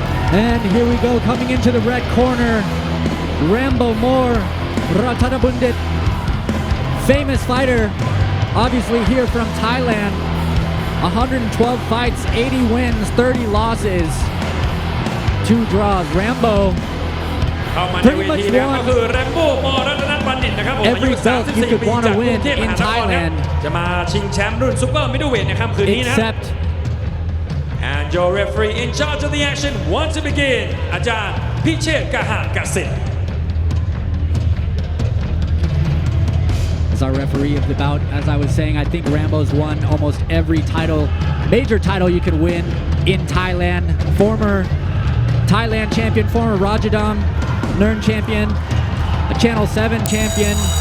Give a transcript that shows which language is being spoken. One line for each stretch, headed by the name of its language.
English: And here we go, coming into the red corner, Rambo Moore Ratanabundit, famous fighter, obviously here from Thailand, 112 fights, 80 wins, 30 losses, 2 draws. Rambo
Thai: เข้ามาในเวทีนะครับก็คือ Rambo มอรัตนบัณฑิตนะครับผมอายุ 34 ปีจากกรุงเทพมหานครจะมาชิงแชมป์รุ่นซุปเปอร์มิดเดิลเวทในค่ำคืนนี้นะ
English: And your referee in charge of the action wants to begin
Thai: อาจารย์พิเชษฐ์กหะกสิทธิ์
English: As our referee of the bout, as I was saying, I think Rambo's won almost every title, major title you could win in Thailand. Former Thailand champion, former Rajadam Nern champion, a Channel 7 champion.